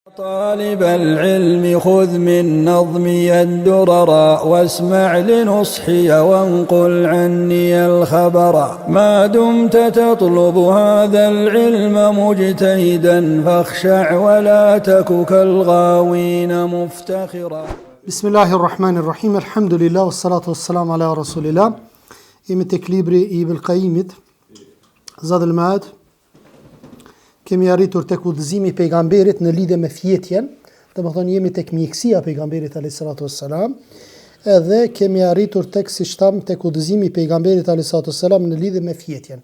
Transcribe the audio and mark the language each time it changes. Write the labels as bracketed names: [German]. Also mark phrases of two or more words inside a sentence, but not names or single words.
[Arabic] طالب العلم خذ من نظمي الدرر واسمع لنصحي وانقل عني الخبر ما دمت تطلب هذا العلم مجتهدا فاخشع ولا تك كالغاوين مفتخرا. بسم الله الرحمن الرحيم الحمد لله والصلاة والسلام على رسول الله. [Albanian] Jemi tek libri I Ibn Qayyimit, Zadul Ma'ad. Kemi arritur tek udhëzimi I pejgamberit në lidhje me fjetjen, domethënë jemi tek mjekësia e pejgamberit [Arabic] عليه الصلاة والسلام, [Albanian] edhe kemi arritur tek siç tham tek udhëzimi I pejgamberit [Arabic] عليه الصلاة والسلام [Albanian] në lidhje me fjetjen.